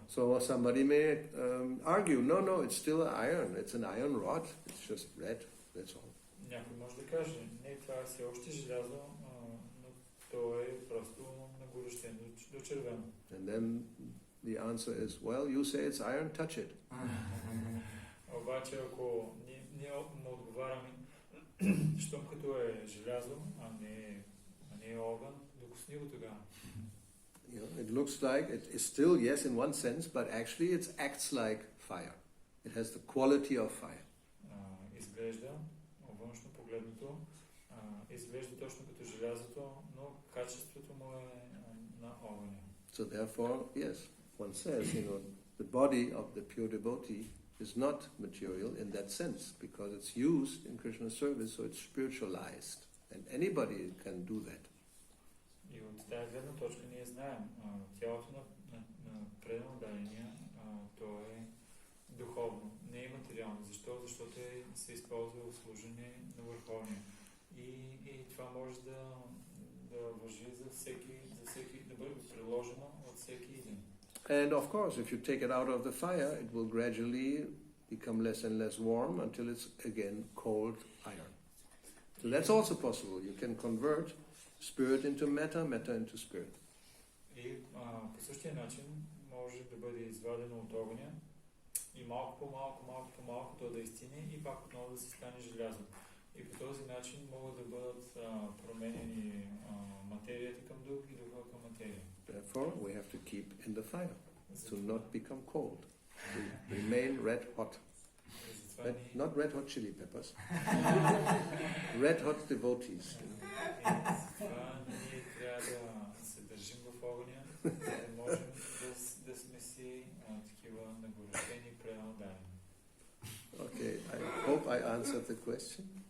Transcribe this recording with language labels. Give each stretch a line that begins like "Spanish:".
English: So somebody may argue, no, it's still iron. It's an iron rod. It's just red. That's all.
Bulgarian: някой може да каже, не, това е все още желязо, но то е просто нагорещено до червено.
English: And then the answer is, well, you say it's iron, touch it.
Bulgarian: Обаче, ако ние му отговаряме, щом като е желязо, а не е огън, докосни го тогава.
English: You know, it looks like it is still, yes, in one sense, but actually it acts like fire. It has the quality of fire.
Bulgarian: Изглежда, външно погледното, изглежда точно като желязото, но качеството му е на огъня.
English: So therefore, yes, one says, the body of the pure devotee is not material in that sense, because it's used in Krishna's service, so it's spiritualized, and anybody can do that.
Bulgarian: И от тази гледна точка ние знаем, тялото на предан дарения, то е духовно, не е материално. Защо? Защото се използва в служение на Върховния. И това може да важи за всеки, да бъде приложено от всеки един.
English: And of course, if you take it out of the fire, it will gradually become less and less warm until it's again cold iron. So that's also possible. You can convert spirit into matter, matter into spirit.
Bulgarian: И по същия начин може да бъде извадено от огъня и малко по малко то да изтине и пак отново да се стане желязо. И по този начин могат да бъдат променени материята към дух и духа към материя.
English: Therefore, we have to keep in the fire to not become cold, to remain red hot. Not red hot chili peppers. Red hot devotees.
Bulgarian: Това ние трябва да се държим в огъня, за да можем да сме си такива нагорещени преодани.
English: Okay, I hope I answered the question.